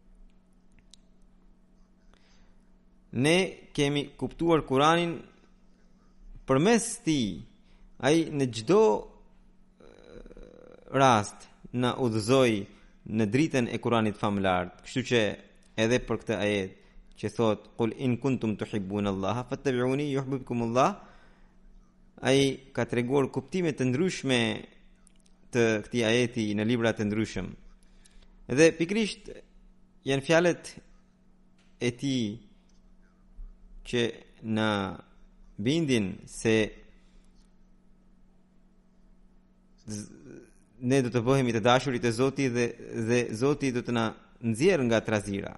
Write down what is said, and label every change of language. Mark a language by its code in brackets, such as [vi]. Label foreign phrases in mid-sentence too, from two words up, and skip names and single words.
[sq] Ne kemi kuptuar Kuranin përmes tij. Ai në çdo rast na udhëzoi në dritën e Kuranit famëlart. Kështu që edhe për këtë ajet që thot [ar] قل إن كنتم تحبون الله فاتبعوني يحببكم الله, [sq] ai ka treguar kuptime të ndryshme të këtij ajeti në libra të ndryshëm. Dhe pikërisht janë fjalët e tij që na bindin se ne do të bëhemi të dashurit e Zotit dhe Zoti do të na nxjerrë nga trazira.